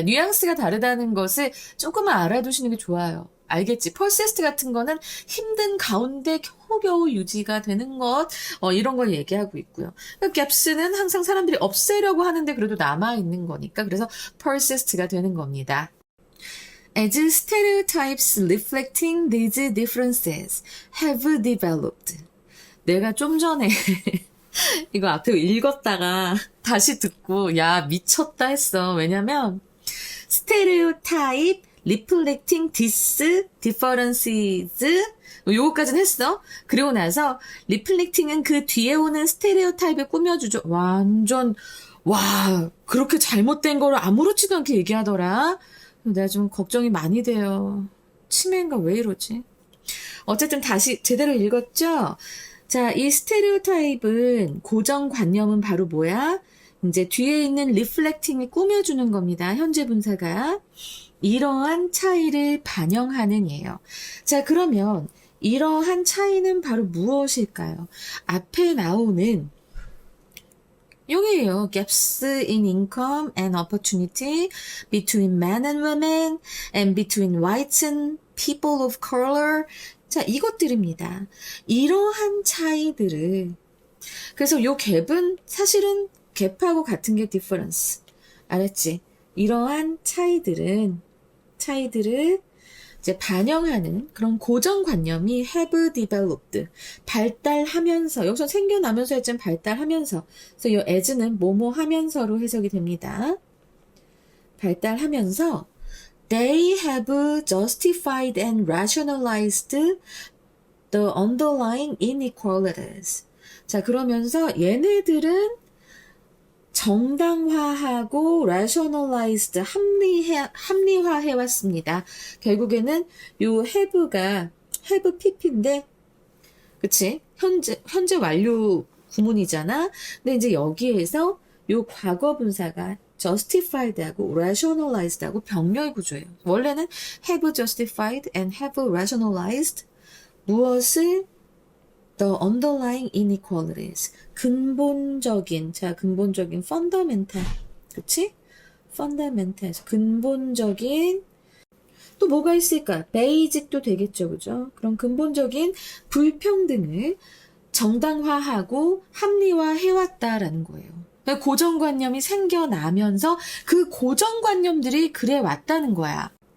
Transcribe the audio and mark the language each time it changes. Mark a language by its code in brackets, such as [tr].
[ko] 뉘앙스가 다르다는 것을 조금만 알아두시는 게 좋아요. 알겠지? persist 같은 거는 힘든 가운데 겨우겨우 유지가 되는 것, 이런 걸 얘기하고 있고요. gaps는 항상 사람들이 없애려고 하는데 그래도 남아있는 거니까 그래서 persist가 되는 겁니다. [en] As stereotypes reflecting these differences have developed. [ko] 내가 좀 전에 이거 앞에 읽었다가 다시 듣고 야 미쳤다 했어. 왜냐면 [en] stereotype reflecting these differences [ko] 요거까지는 했어. 그리고 나서 reflecting은 그 뒤에 오는 스테레오타입을 꾸며주죠. 완전 그렇게 잘못된 거를 아무렇지도 않게 얘기하더라. 내가 좀 걱정이 많이 돼요. 치매인가 왜 이러지? 어쨌든 다시 제대로 읽었죠? 자, 이 스테레오타입은 고정관념은 바로 뭐야? 이제 뒤에 있는 reflecting이 꾸며주는 겁니다. 현재 분사가. 이러한 차이를 반영하는 예요. 자, 그러면 이러한 차이는 바로 무엇일까요? 앞에 나오는 여기에요. [en] gaps in income and opportunity between men and women and between whites and people of color. [ko] 자, 이것들입니다. 이러한 차이들을 그래서 요 갭은 사실은 갭하고 같은 게 difference. 알았지? 이러한 차이들을 이제 반영하는 그런 고정관념이 [en] have developed, [ko] 발달하면서, 여기서 생겨나면서 했지만 발달하면서, 그래서 이 as는 뭐뭐 하면서로 해석이 됩니다. 발달하면서 [en] they have justified and rationalized the underlying inequalities. [ko] 자, 그러면서 얘네들은 정당화하고 rationalized, 합리화해왔습니다. 결국에는 요 have가 have pp인데 그치? 현재 완료 구문이잖아. 근데 이제 여기에서 요 과거 분사가 justified하고 rationalized하고 병렬 구조예요. [en] 원래는 have justified and have rationalized 무엇을 the underlying inequalities 근본적인 fundamental 그치? [ko] fundamental에서 근본적인 또 뭐가 있을까? 베이직도 되겠죠, 그죠? 그런 근본적인 불평등을 정당화하고 합리화해왔다라는 거예요. 그러니까 고정관념이 생겨나면서 그 고정관념들이 그래 왔다는 거야.